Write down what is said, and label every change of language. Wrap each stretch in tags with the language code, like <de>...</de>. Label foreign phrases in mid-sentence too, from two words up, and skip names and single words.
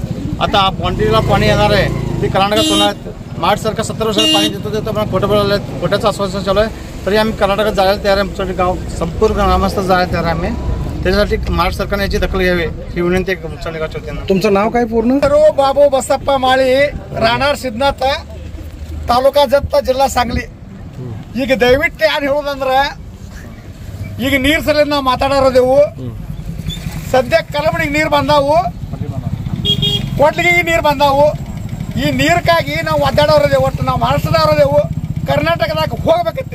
<mr>आता बाउंड्रीला पाणी येणार आहे ते कर्नाटकात होणार। महाराष्ट्र सरकार 70 वर्षाला पाणी देतो पण खोट्याचं आश्वासन चालू आहे, तरी आम्ही कर्नाटकात जायला तयार आहे। आमचं गाव संपूर्ण ग्रामस्थ जायला तयार आहे आम्ही। त्याच्यासाठी महाराष्ट्र सरकारने याची दखल घ्यावी ही विनंती त्यांना। तुमचं नाव काय पूर्ण? बाबू बसप्पा माळी राहणार सिद्धनाथ ತಾಲೂಕಾ ಜತ್ತ ಜಿಲ್ಲಾ सांगली।</mr> <kn>ಈಗ ದಯವಿಟ್ಟು ಏನು ಹೇಳೋದಂದ್ರೆ ಈಗ ನೀರು ಸಲ ನಾವು ಮಾತಾಡೋದೇವು ಸದ್ಯ ಕಲಬಡಿಗೆ ನೀರು ಬಂದಾವು, ಕೊಟ್ಲಿಗೆ ನೀರು ಬಂದಾವು। ಈ ನೀರಕ್ಕಾಗಿ ನಾವು ಒದ್ದಾಡೋರದೇವು, ಒಟ್ಟು ನಾವು ಮಹಾರಾಷ್ಟ್ರದವರದೇವು ಕರ್ನಾಟಕದಾಗ ಹೋಗ್ಬೇಕಿತ್ತು।</kn>